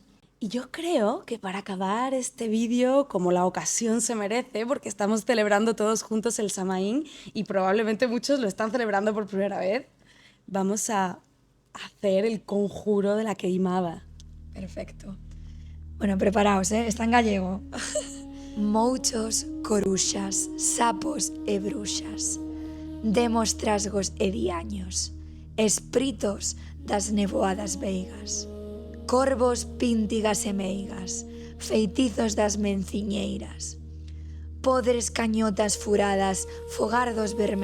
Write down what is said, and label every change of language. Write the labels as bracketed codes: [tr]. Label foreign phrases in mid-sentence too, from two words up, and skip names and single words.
[es] Y yo creo que para acabar este vídeo, como la ocasión se merece, porque estamos celebrando todos juntos el Samaín y probablemente muchos lo están celebrando por primera vez, vamos a hacer el conjuro de la queimada. Perfecto. Bueno, preparaos, está en gallego. [gl] Mouchos, coruxas, sapos e bruxas, demos trasgos e diaños, espritos das nevoadas veigas, corvos, píntigas e meigas, feitizos das menciñeiras, podres cañotas furadas, fogardos vermes